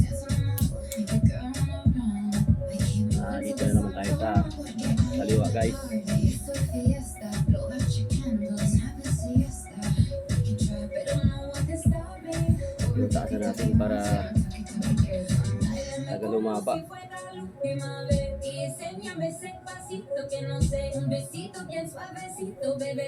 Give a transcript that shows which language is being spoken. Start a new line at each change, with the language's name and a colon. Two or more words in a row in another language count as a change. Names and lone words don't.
Filipino: Dito na naman tayo sa kaliwa guys. Yung taasan natin para taga lumaba.
Spanish: Y enséñame ese pasito que no sé, un besito bien suavecito, bebé.